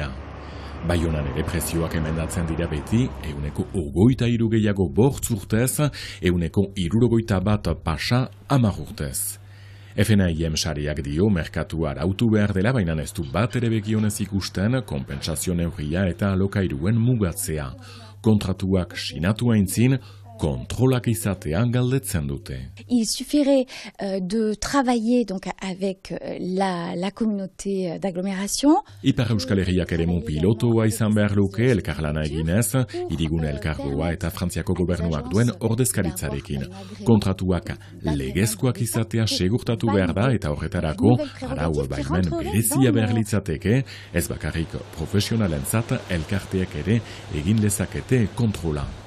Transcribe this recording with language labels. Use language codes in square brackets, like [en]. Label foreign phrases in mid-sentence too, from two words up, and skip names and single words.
[eu] Baionan ere prezioak emendatzen dira beti 23% gehiago bortz urtez, 61% pasa 10 urtez. FNAIM sareak dio merkatua arautu behar dela, baina ez du bat ere begionez ikusten konpentsazio neurria eta alokairuen mugatzea. Kontratuak sinatu aintzin, kontrolak izatean galdetzen dute. [fr] Il suffirait de travailler donc avec la communauté d'agglomération. [eu] Ipar Euskal Herriak eremu pilotoa izan behar luke elkarlana eginez, hirigune elkargoa eta Frantziako gobernuak duen ordezkaritzarekin. Kontratuak legezkoak izatea segurtatu behar da eta horretarako arau baimen berezia behar litzateke, ez bakarrik profesionalentzat elkarteek ere egin lezakete kontrola.